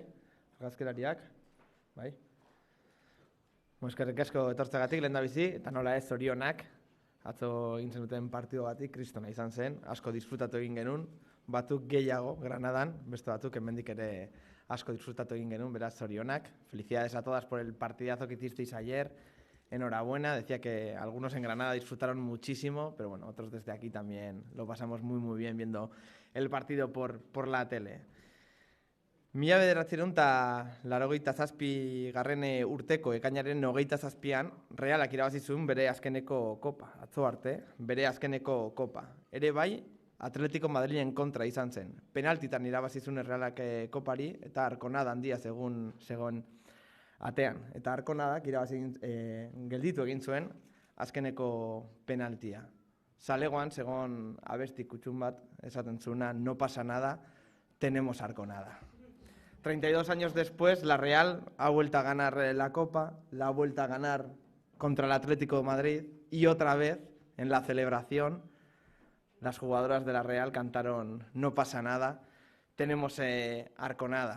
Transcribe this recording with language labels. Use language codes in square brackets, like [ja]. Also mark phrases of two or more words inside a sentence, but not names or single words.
[eu] Argazkilariak, bai? Eskerrik asko etortzeagatik lehendabizi, eta nola ez zorionak, atzo egin zenuten partidogatik, kristona izan zen, asko disfrutatu egin genuen, batzuk gehiago Granadan, beste batzuk hemendik ere asko disfrutatu egin genuen, beraz zorionak. [es] Felicidades a todas por el partidazo que hicisteis ayer, enhorabuena, decía que algunos en Granada disfrutaron muchísimo, pero bueno, otros desde aquí también lo pasamos muy bien viendo el partido por la tele. [eu] Mila bederatziehun eta laurogeita zazpi garren urteko ekainaren 27an Realak irabazi zuen bere azkeneko kopa, atzo arte, bere azkeneko kopa. Ere bai, Atletico Madrilen kontra izan zen. Penaltitan irabazi zuen Realak kopari eta Arkonada handia zegoen atean. Eta Arkonadak irabazi gelditu egin zuen azkeneko penaltia. Zalegoan zegoen abesti kutxun bat esaten zuena, [es] no pasa nada, tenemos Arkonada. 32 años después, la Real ha vuelto a ganar la Copa, la ha vuelto a ganar contra el Atlético de Madrid y otra vez, en la celebración, las jugadoras de la Real cantaron no pasa nada, tenemos Arconada.